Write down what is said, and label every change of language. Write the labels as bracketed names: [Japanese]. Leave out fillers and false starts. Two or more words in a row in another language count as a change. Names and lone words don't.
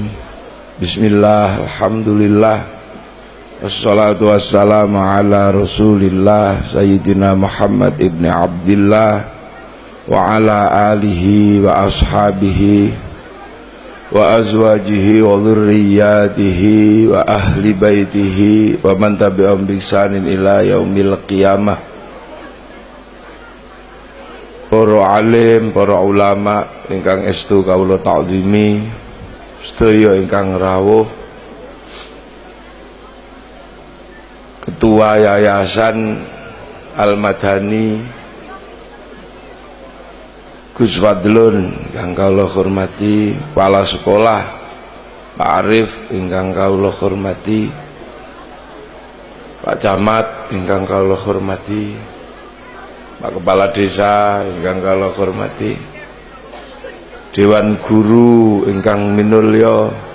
[Arabic] بسم الله، الحمد لله، والصلاة والسلام على رسول الله سيدنا محمد بن عبد الله وعلى آله وأصحابه وأزواجه وذرياته وأهل بيته ومن تبعهم بإحسان إلى يوم القيامة. [Javanese] Para alim, para ulama ingkang estu kawula ta'zimi, sedaya ingkang rawuh, [Indonesian] Ketua Yayasan [Javanese] Al-Madani Gus Fadlun ingkang kawula hormati, [Indonesian] kepala sekolah [Javanese] Pak Arif ingkang kawula hormati, Pak Camat ingkang kawula hormati, Pak [Indonesian] Kepala Desa [Javanese] ingkang kawula hormati, [Indonesian] Dewan Guru [Javanese] ingkang minulya,